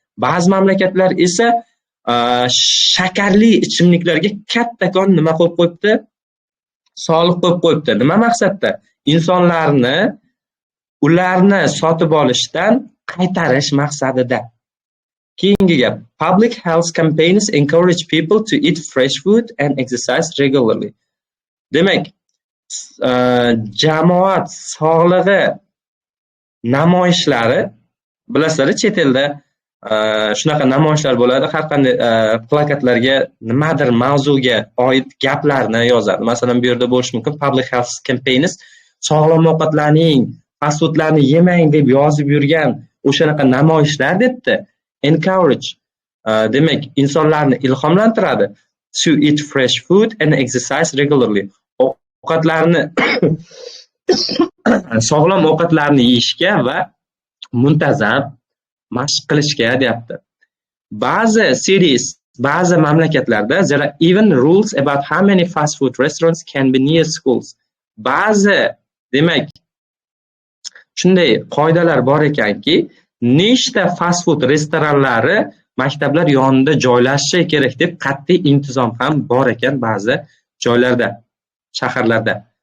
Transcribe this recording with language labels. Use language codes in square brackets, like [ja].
[uz] Ba'zi mamlakatlar esa shakarli ichimliklarga kattakon nima qo'yib qo'yibdi? Soliq qo'yib qo'yibdi. Nima maqsadda? Insonlarni ularni sotib olishdan qaytarish maqsadida. Keyingi gap. [en] Public health campaigns encourage people to eat fresh food and exercise regularly. [uz] Demak, jamoat sog'lig'i namoyishlari, bilasizlar, chet elda shunaqa namoyishlar bo'ladi. Har qanday plakatlarga nimadir mavzuga oid gaplarni yozadi. Masalan, bu yerda bo'lishi mumkin [en] public health campaigns, [uz] sog'lom ovqatlarning, fast foodlarni yemang deb yozib yurgan o'shanaqa namoyishlar debdi. Encourage, demak, insonlarni ilhomlantiradi. [en] To eat fresh food and exercise regularly. [uz] Ovqatlarni sog'lom ovqatlarni yeyishga va muntazam mashq qilishga deyapti. Ba'zi [en] cities, [uz] ba'zi mamlakatlarda [en] there are even rules about how many fast food restaurants can be near schools. [uz] Ba'zi, demak, shunday qoidalar bor ekanki, nechta fast food restoranlari maktablar yonida joylashishi kerak deb qat'iy intizom ham bor ekan ba'zi joylarda, shaharlarda.